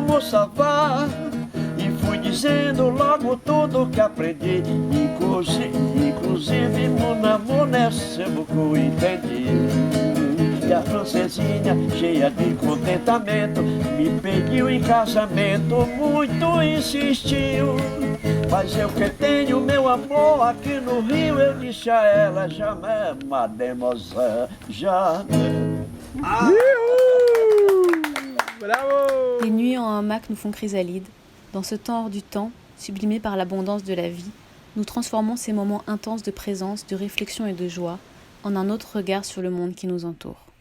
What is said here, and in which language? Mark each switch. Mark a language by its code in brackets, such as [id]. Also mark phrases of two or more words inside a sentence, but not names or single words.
[fr] ça va. [pt] E fui dizendo logo tudo que aprendi. Inclusive, [fr] mon amour, [pt] nesse pouco entendi. E a francesinha, cheia de contentamento, me pediu em casamento, muito insistiu. Mas eu que tenho meu amor aqui no Rio, eu disse a ela, [fr] jamais, mademoiselle, jamais. Les nuits en hamac nous font chrysalide. Dans ce temps hors du temps, sublimé par l'abondance de la vie, nous transformons ces moments intenses de présence, de réflexion et de joie en un autre regard sur le monde qui nous entoure.